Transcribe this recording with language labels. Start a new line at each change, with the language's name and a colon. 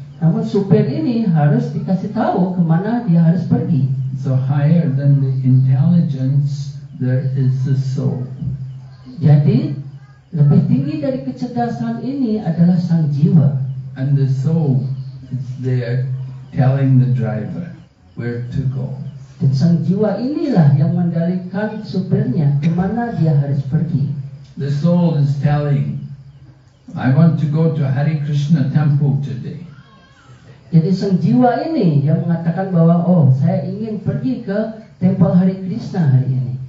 Indonesian: Namun supir ini harus dikasih tahu kemana dia harus pergi.
English: So higher than the intelligence, there is the soul.
Indonesian: Jadi lebih tinggi dari kecerdasan ini adalah sang jiwa.
English: And the soul is there telling the driver where to go.
Indonesian: Dan sang jiwa inilah yang mengendalikan supirnya kemana dia harus pergi.
English: The soul is telling, I want to go to Hare Krishna temple today.
Indonesian: Jadi sang jiwa ini yang mengatakan bahwa saya ingin pergi ke tempel Hare Krishna hari ini.